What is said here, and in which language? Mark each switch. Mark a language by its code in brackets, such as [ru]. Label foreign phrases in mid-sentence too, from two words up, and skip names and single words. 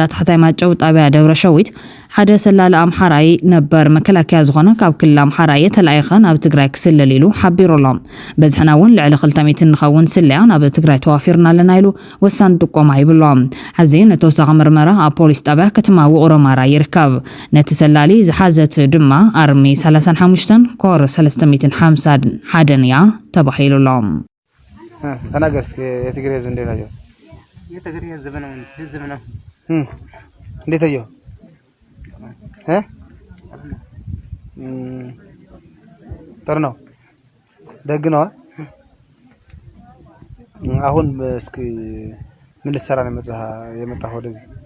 [ti] ታሕታይ ማጨው ጣብያ ደብረ ሸዊት ሓደ ሰላል ኣምሓራይ ነበር መከላከያ ዝኾነ ካብ ክልል ኣምሓራ የተላእኸ ናብ ትግራይ ክስለል ኢሉ ሓቢሩሎም በዝሕና እውን ልዕሊ 200 ንኸውን ስልያ ናብ ትግራይ ተዋፊርና ኣለና ኢሉ ወሳኒ ጥቆማ ይብሎም ሕዚ ነተወሳኺ ምርመራ ኣብ ፖሊስ ጣብያ ከተማ ውቕሮ ማራ ይርከብ ነቲ ሰላሊ ዝሓዘት ድማ ኣርሚ 35 ኮር 351 እያ ተባሂሉሎም [am] ተናገርስ የትግሬ ህዝብ እንዴት አየው? የትግሬ ህዝብ ነው እንዴት አየው? ጥሩ ነው ደግ ነው። አሁን እስኪ ምን ልትሰራ ነው የመጣህ ወደዚህ?